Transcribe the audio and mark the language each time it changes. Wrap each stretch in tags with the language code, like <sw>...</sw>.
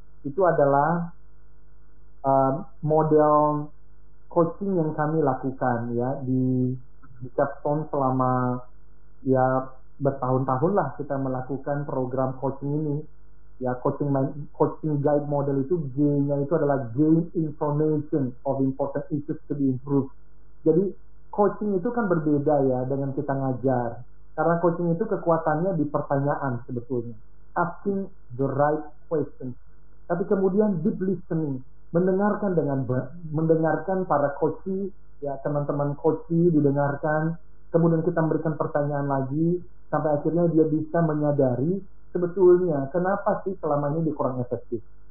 <id>Itu adalah model coaching yang kami lakukan ya di Capstone selama ya bertahun-tahun lah kita melakukan program coaching ini. Ya, coaching guide model itu G-nya itu adalah gain information of important issues to be improved. Jadi coaching itu kan berbeda ya dengan kita ngajar. Karena coaching itu kekuatannya di pertanyaan sebetulnya.</id> <en>Asking the right questions.</en> <id>Tapi kemudian deep listening, mendengarkan para coachee, ya teman-teman coachee didengarkan, kemudian kita memberikan pertanyaan lagi sampai akhirnya dia bisa menyadari sebetulnya kenapa sih selama ini dia kurang efektif.</id>